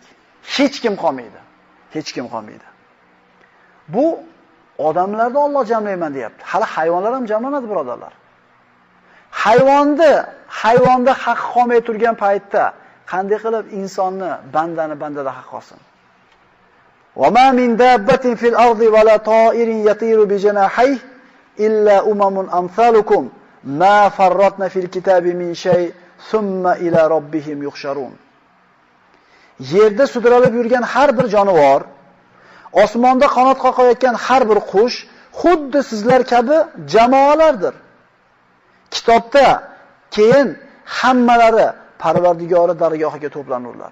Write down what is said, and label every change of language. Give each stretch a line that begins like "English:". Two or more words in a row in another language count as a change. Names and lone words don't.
Uzbek: Hech kim qolmaydi. Hech kim qolmaydi. Bu odamlarni Alloh jamlayman deyapti. Hali hayvonlar ham jamlanadi, birodarlar. Hayvonda haq qolmay turgan paytda qanday qilib insonni, bandani bandada haq qolsin?
Arabic: وما من دابة في الأرض ولا طائر يطير بجناحيه إلا أمم أمثالكم ما فرطنا في الكتاب من شيء ثم إلى ربهم يحشرون.
Uzbek: Yerda sudralib yurgan har bir jonivor, osmonda qanot qoqayotgan har bir qush xuddi sizlar kabi jamoalardir. Kitobda keyin hammalari Parvardigori dargohiga to'planurlar.